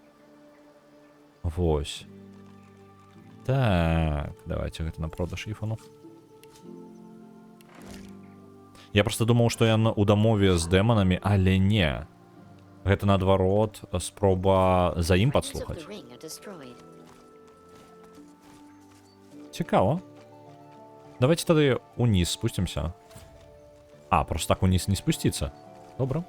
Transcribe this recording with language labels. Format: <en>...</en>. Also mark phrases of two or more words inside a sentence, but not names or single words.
<be>Вось. Так, давайте гэта на продаж іфану. Я просто думаў, што я у дамове з дэманамі, але не. Гэта наадварот спроба за ім</be> <en>Fragments of</en> <be>падслухаць.</be> <en>the ring are destroyed.</en> <be>Цікава. Давайте тады уніз спусцімся. Просто так уніз не спусціцца. Добра.</be>